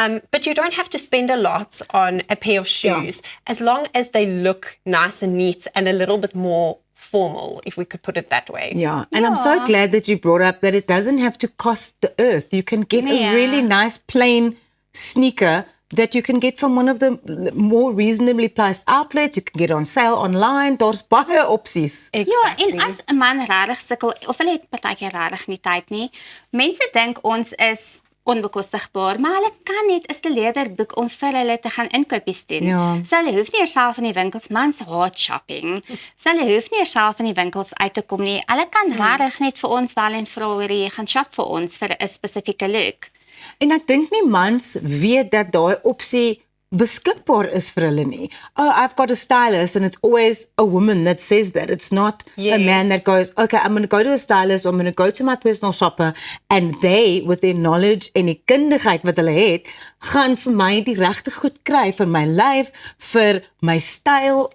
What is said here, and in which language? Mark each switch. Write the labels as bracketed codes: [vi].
[en] But you don't have to spend a lot on a pair of shoes, as long as they look nice and neat and a little bit more formal, if we could put it that way. Yeah, and I'm so glad that you brought up that it doesn't have to cost the earth. You can get a really nice plain sneaker that you can get from one of the more reasonably priced outlets. You can get on sale online. [af] Daar's baie opsies. Ja, en as 'n man regtig sukkel of hulle het partykeer regtig nie tyd nie. Mense dink ons is onbekostigbaar, maar hulle kan net 'n styleerder boek om vir hulle te gaan inkopies doen. Ja. So hulle hoef nie self in die winkels, mans haat shopping. So hulle hoef nie self in die winkels uit te kom nie. Hulle kan regtig net vir ons wel en vra oor jy gaan shop vir ons vir 'n spesifieke look. En ek dink nie mans weet dat daai opsie beskikbaar is vir hulle nie. [en] Oh, I've got a stylist, and it's always a woman that says that. It's not a man that goes, okay, I'm going to go to a stylist, or I'm going to go to my personal shopper, and they, with their knowledge [af] en die kundigheid wat hulle het, gaan vir my die regte goed kry vir my lyf, vir my styl.